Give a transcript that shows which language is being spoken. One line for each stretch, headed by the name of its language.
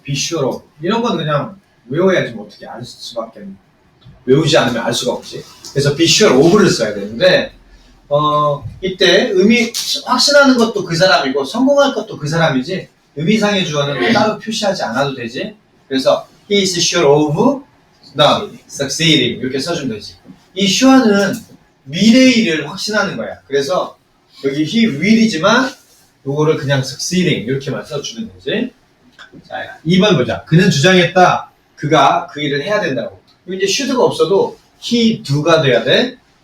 English: be sure of.
Korean: 이런 건 그냥 외워야지 뭐 어떻게 알 수밖에. 외우지 않으면 알 수가 없지. 그래서 be sure of를 써야 되는데, 이때 확신하는 것도 그 사람이고, 성공할 것도 그 사람이지, 의미상의 주어는 따로 표시하지 않아도 되지. 그래서,
English: he is sure of the succeeding.
Korean: 이렇게 써주면 되지. 이 sure는 미래의 일을 확신하는 거야. 그래서, 여기
English: he will
Korean: 이지만, 요거를 그냥 succeeding. 이렇게만 써주면 되지. 자, 2번 보자. 그는 주장했다. 그가 그 일을 해야 된다고. 이제 should가 없어도, he do가 돼야 돼.